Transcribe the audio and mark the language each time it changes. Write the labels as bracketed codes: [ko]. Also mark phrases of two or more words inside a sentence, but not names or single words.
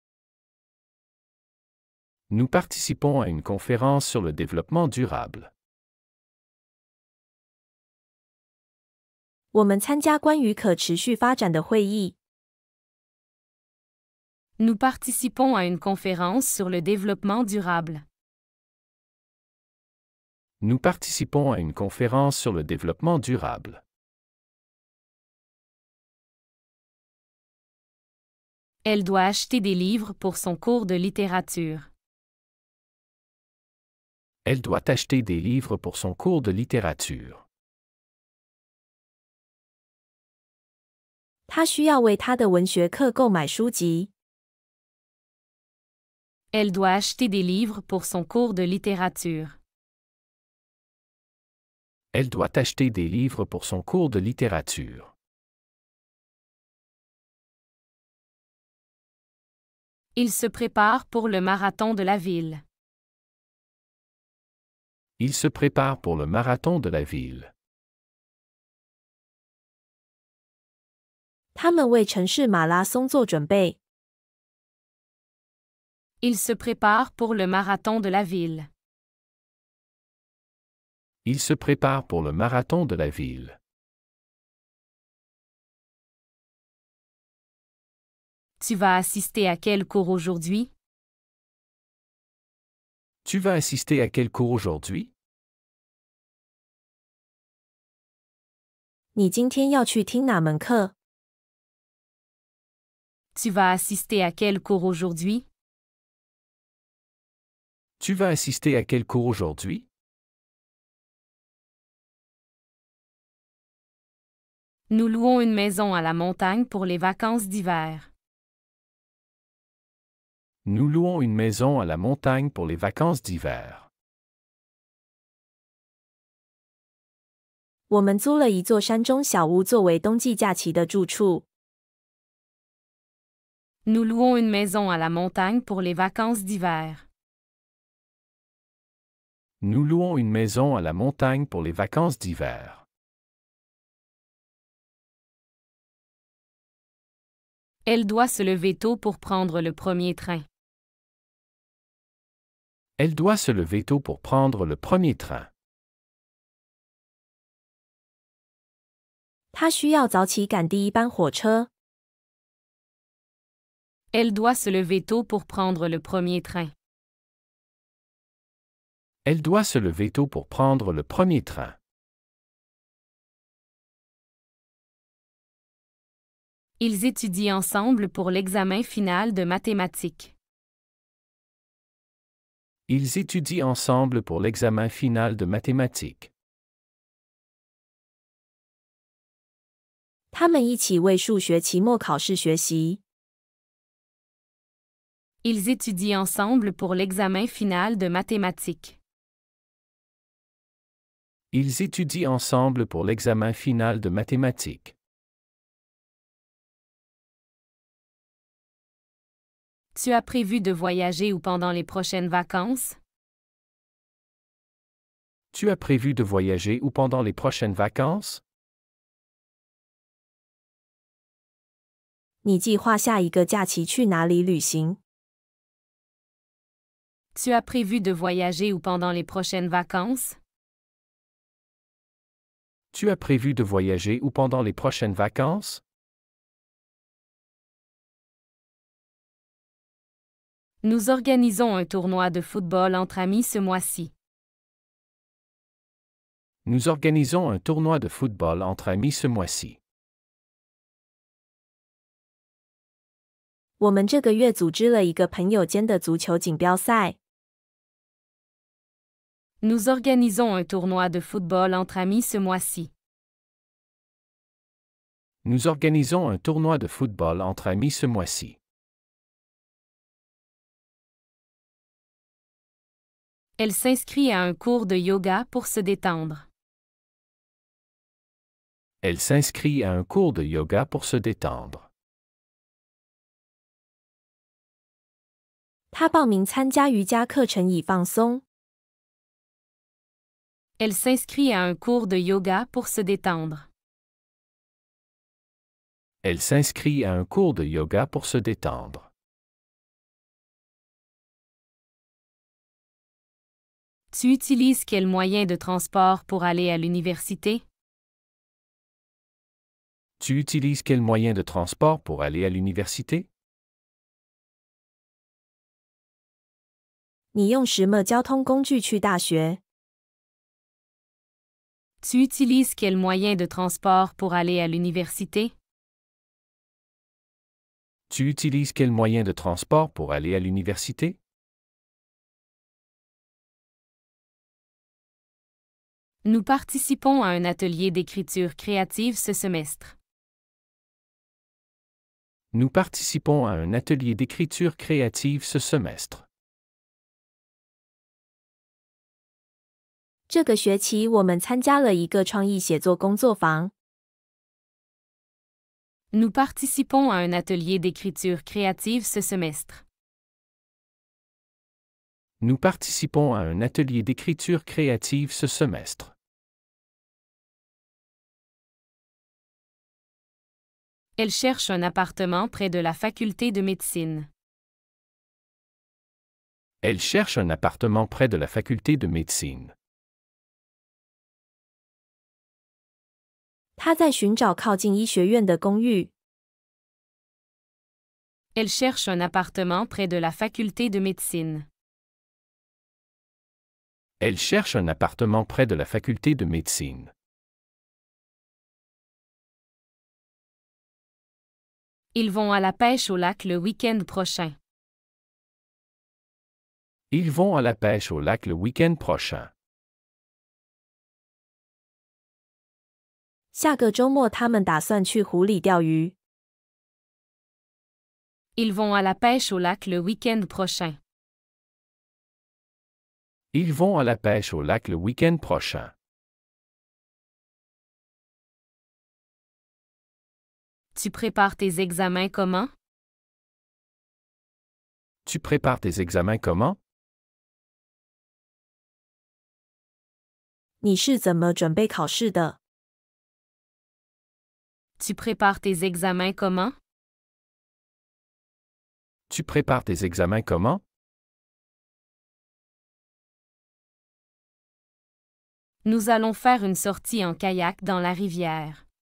[fr] Nous participons à une conférence sur le développement durable. [zh] 我们参加关于可持续发展的会议。 [fr] Nous participons à une conférence sur le développement durable. Nous participons à une conférence sur le développement durable. Elle doit acheter des livres pour son cours de littérature. Elle doit acheter des livres pour son cours de littérature. [zh] 她需要为她的文学课购买书籍。 [fr] Elle doit acheter des livres pour son cours de littérature. Elle doit acheter des livres pour son cours de littérature. Il se prépare pour le marathon de la ville. Il se prépare pour le marathon de la ville. [zh] 他们为城市马拉松做准备。 [fr] Il se prépare pour le marathon de la ville. Il se prépare pour le marathon de la ville. Tu vas assister à quel cours aujourd'hui? Tu vas assister à quel cours aujourd'hui? [zh] 你今天要去听哪门课？ [fr] Tu vas assister à quel cours aujourd'hui? Tu vas assister à quel cours aujourd'hui? Nous louons une maison à la montagne pour les vacances d'hiver. Nous louons une maison à la montagne pour les vacances d'hiver. [zh] 我们租了一座山中小屋作为冬季假期的住处。 [fr] Nous louons une maison à la montagne pour les vacances d'hiver. Nous louons une maison à la montagne pour les vacances d'hiver. Elle doit se lever tôt pour prendre le premier train. Elle doit se lever tôt pour prendre le premier train. [zh] 她需要早起赶第一班火车。 [fr] Elle doit se lever tôt pour prendre le premier train. Elle doit se lever tôt pour prendre le premier train. Ils étudient ensemble pour l'examen final de mathématiques. Ils étudient ensemble pour l'examen final de mathématiques. [zh] 他们一起为数学期末考试学习。 [fr] Ils étudient ensemble pour l'examen final de mathématiques. Ils étudient ensemble pour l'examen final de mathématiques. Tu as prévu de voyager où pendant les prochaines vacances? Tu as prévu de voyager où pendant les prochaines vacances? [zh] 你计划下一个假期去哪里旅行？ [fr] Tu as prévu de voyager où pendant les prochaines vacances? Tu as prévu de voyager où pendant les prochaines vacances? Nous organisons un tournoi de football entre amis ce mois-ci. Nous organisons un tournoi de football entre amis ce mois-ci. [zh] 我们这个月组织了一个朋友间的足球锦标赛。 [fr] Nous organisons un tournoi de football entre amis ce mois-ci. Nous organisons un tournoi de football entre amis ce mois-ci. Elle s'inscrit à un cours de yoga pour se détendre. Elle s'inscrit à un cours de yoga pour se détendre. [zh] 她报名参加瑜伽课程以放松。 [fr] Elle s'inscrit à un cours de yoga pour se détendre. Elle s'inscrit à un cours de yoga pour se détendre. Tu utilises quel moyen de transport pour aller à l'université? Tu utilises quel moyen de transport pour aller à l'université? [zh] 你用什么交通工具去大学？ [fr] Tu utilises quel moyen de transport pour aller à l'université? Tu utilises quel moyen de transport pour aller à l'université? Nous participons à un atelier d'écriture créative ce semestre. Nous participons à un atelier d'écriture créative ce semestre. [zh] 这个学期我们参加了一个创意写作工作坊。 [fr] Nous participons à un atelier d'écriture créative ce semestre. Nous participons à un atelier d'écriture créative ce semestre. Elle cherche un appartement près de la faculté de médecine. Elle cherche un appartement près de la faculté de médecine. [zh] 他在寻找靠近医学院的公寓。 [fr] Elle cherche un appartement près de la faculté de médecine. Elle cherche un appartement près de la faculté de médecine. Ils vont à la pêche au lac le week-end prochain. Ils vont à la pêche au lac le week-end prochain. [zh] 下个周末他们打算去湖里钓鱼。 [fr] Ils vont à la pêche au lac le week-end prochain. Ils vont à la pêche au lac le week-end prochain. Tu prépares tes examens comment? Tu prépares tes examens comment? [zh] 你是怎么准备考试的？ [fr] Tu prépares tes examens comment? Tu prépares tes examens comment? Nous allons faire une sortie en kayak dans la rivière.